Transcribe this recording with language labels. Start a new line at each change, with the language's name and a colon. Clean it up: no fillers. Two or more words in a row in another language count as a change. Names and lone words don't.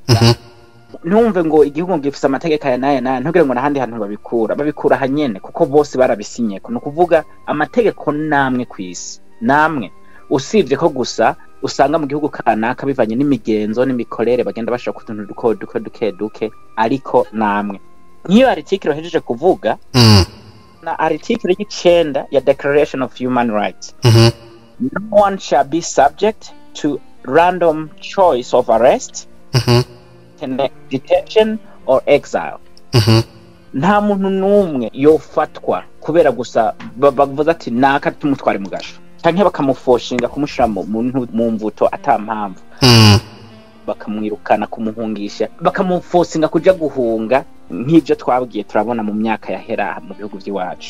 Rundi: Numve ngo igihugu gifise amategeko ya naye ntugire ngo nahandi hantu babikura hanyene kuko bose barabisinye ko nukuvuga amategeko namwe kwisi namwe usivye ko gusa usanga mu gihugu kanaka bivanye n'imigenzo n'imikorere bagenda bashaka kutuntu duke ariko namwe nk'iyo article hejeje kuvuga na article y'icenda ya Declaration of Human Rights.
English: No one shall be subject to random choice of arrest, detention or exile.
Rundi: Nta muntu numwe yofatwa kubera gusa bavuze ati naka tumutware mu gasho canke bakamufoshinga kumushira mu mvuto atampamvu, bakamwirukana kumuhungisha bakamufosinga kuja guhunga nk'ibyo twabwiye turabona mu myaka yahera mu bihugu by'iwacu.